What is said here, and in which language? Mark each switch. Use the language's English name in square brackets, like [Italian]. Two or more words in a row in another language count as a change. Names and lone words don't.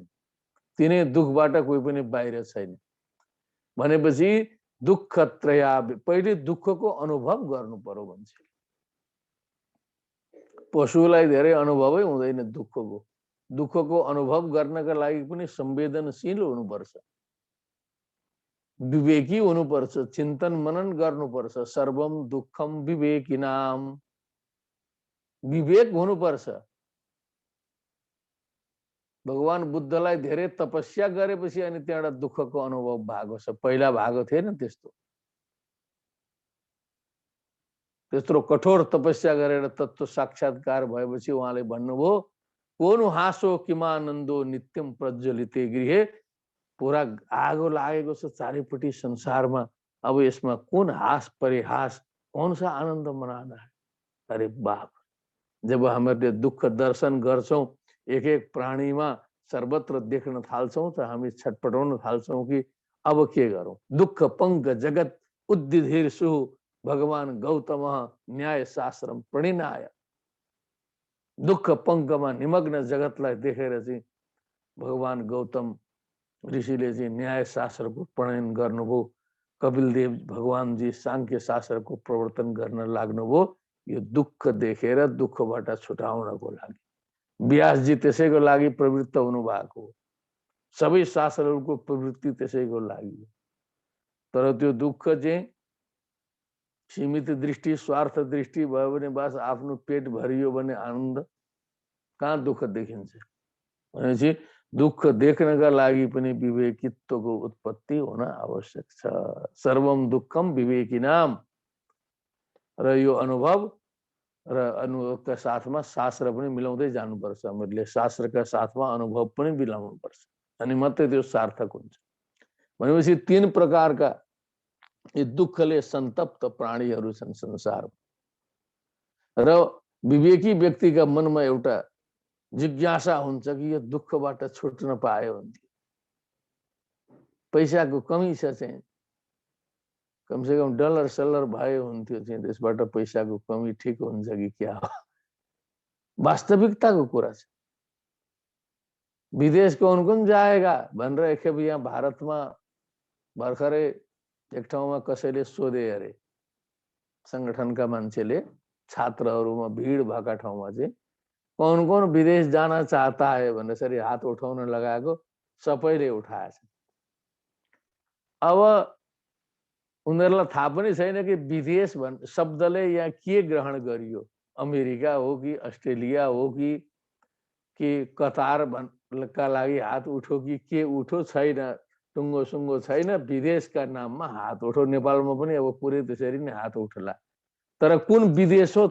[Nepali] तिनै दुखबाट कोही पनि बाहिर छैन। भनेपछि [Sanskrit] दुःख त्रया, [Nepali] पहिले दुःखको अनुभव गर्नु पर्यो मान्छेले। पशुलाई धेरै अनुभवै हुँदैन दुःखको। दुःखको अनुभव गर्नका लागि पनि संवेदनशील हुनुपर्छ, विवेकी हुनुपर्छ, चिन्तन मनन गर्नुपर्छ। [Sanskrit] सर्वम दुःखम विवेकिनाम, [Nepali] विवेक हुनुपर्छ। भगवान बुद्धलाई धेरै तपस्या गरेपछि अनि त्यहाँबाट दुःखको अनुभव भएको छ, पहिला भएको थिएन त्यस्तो। त्यत्रो कठोर तपस्या गरेर तत्व साक्षात्कार भएपछि उहाँले भन्नुभयो, [Sanskrit] कोनु हाँसो किमानन्दो नित्यम प्रज्वलिते गृहे, [Nepali] पुरा आगो लागेको छ चारैपट्टि संसारमा, अब यसमा कुन हास परिहास, [Hindi] कौन सा आनन्द मनाना है? अरे बाप, [Nepali] जब हामीले दुःख दर्शन गर्छौं, एक एक प्राणीमा सर्वत्र देख्न थाल्छौं त हामी छटपटाउन थाल्छौं कि अब के गरौं। [Sanskrit] दुःख पंक जगत उद्धिर्षु भगवान गौतम न्याय शास्त्रम प्रणिनाय। [Nepali] दुःख पंकमा निमग्न जगतलाई देखेर चाहिँ भगवान गौतम ऋषिले चाहिँ न्याय शास्त्रको प्रणयन गर्नुभयो। कपिलदेव भगवान जी सांख्य शास्त्रको प्रवर्तन गर्न लाग्नुभयो, यो दुःख देखेर दुःखबाट छुटाउनको लागि। व्यासजी त्यसैको लागि प्रवृत्त हुनु भएको हो। सबै शास्त्रहरूको प्रवृत्ति त्यसैको लागि। तर त्यो दुःख चाहिँ सीमित दृष्टि, स्वार्थ दृष्टि भयो भने बस आफ्नो पेट भरियो भने आनन्द, कहाँ दुःख देखिन्छ? भनेपछि दुःख देख्नका लागि पनि विवेकित्वको उत्पत्ति हुन आवश्यक छ। [Sanskrit] सर्वम दुःखम विवेकिनाम। [Nepali] र यो अनुभव र अनुभवका साथमा शास्त्र पनि मिलाउँदै जानुपर्छ। हामीले शास्त्रका साथमा अनुभव पनि मिलाउनुपर्छ, अनि मात्रै त्यो सार्थक हुन्छ। भनेपछि 3 प्रकारका यी दुःखले सन्तप्त प्राणीहरू छन् संसारमा। र विवेकी व्यक्तिका मनमा एउटा जिज्ञासा हुन्छ कि यो दुःखबाट छुट्न पायो भने। पैसाको कमी छ चाहिँ कमसेकम डलर सलर भयो हुन्थ्यो चाहिँ त्यसबाट पैसाको कमी ठिक हुन्छ कि क्या हो वास्तविकताको कुरा छ [Hindi] विदेश कौन कौन जाएगा [Nepali] भनेर एकखेप यहाँ भारतमा भर्खरै एक ठाउँमा कसैले सोधे अरे संगठनका मान्छेले छात्रहरूमा भिड भएका ठाउँमा चाहिँ [Hindi] कौन कौन विदेश जाना चाहता है [Nepali] भनेर यसरी हात उठाउन लगाएको सबैले उठाएछ अब उनीहरूलाई थाहा पनि छैन कि विदेश भन् शब्दले यहाँ के ग्रहण गरियो अमेरिका हो कि अस्ट्रेलिया हो कि कतार का लागि हात उठो कि के उठो छैन टुङ्गो सुङ्गो छैन विदेशका नाममा हात उठो नेपालमा पनि अब पुरै त्यसरी नै हात उठला तर कुन विदेश हो